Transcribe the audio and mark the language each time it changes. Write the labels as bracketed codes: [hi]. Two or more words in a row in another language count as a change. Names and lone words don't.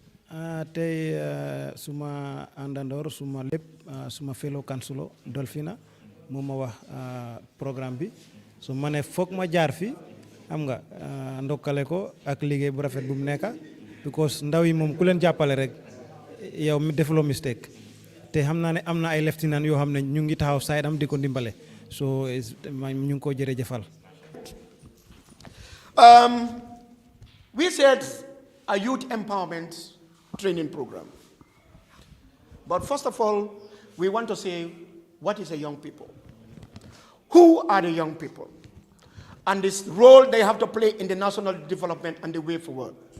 [wo] tey suma àndandoor suma lépp suma [en] fellow councilor [wo] Delphina moom ma wax programme bi su ma ne foog ma jaar fi xam nga ndokkale ko ak liggéey bu rafet bu mu nekka because ndaw yi moom ku leen jàppale rek yow mi defuloo mistake te xam naa ne am na ay lieutenant yoo xam ne ñu ngi taxaw side am di ko ndimbale so ñu ngi ko jërëjëfal. [en] We said a youth empowerment training program. But first of all, we want to say, what is a young people? Who are the young people? And this role they have to play in the national development and the way forward.